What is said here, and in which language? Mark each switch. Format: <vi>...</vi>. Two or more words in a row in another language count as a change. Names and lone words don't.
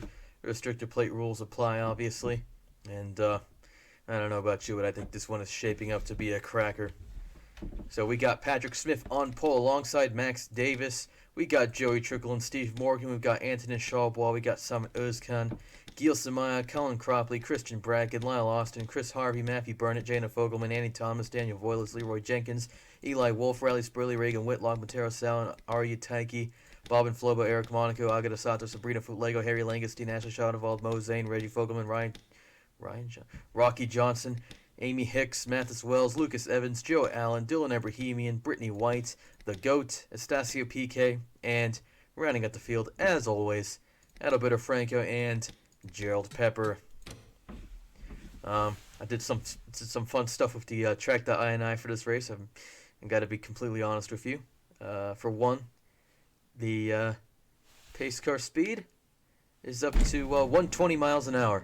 <en>Restrictor plate rules apply, obviously, and I don't know about you, but I think this one is shaping up to be a cracker. So we got Patrick Smith on pole alongside Max Davis. We got Joey Trickle and Steve Morgan. We've got Antonin Shawbwall. We got Simon Özkan, Gil Samaya, Colin Cropley, Christian Brackett, Lyle Austin, Chris Harvey, Matthew Burnett, Jana Fogelman, Annie Thomas, Daniel Voiles, Leroy Jenkins, Eli Wolf, Riley Spurley, Reagan Whitlock, Matero Sal, Arya Taiki, Bobbin Flobo, Eric Monaco, Agata Sato, Sabrina Footlego, Harry Langestein, Ashley Schadewald, Mo Zane, Reggie Fogelman, Rocky Johnson, Amy Hicks, Mathis Wells, Lucas Evans, Joe Allen, Dylan Abrahamian, Brittany White, The Goat, Estacio PK, and rounding out the field, as always, Adalberto Franco and Gerald Pepper. I did some fun stuff with the track.ini for this race. I've got to be completely honest with you. For one, the pace car speed is up to 120 miles an hour.</en>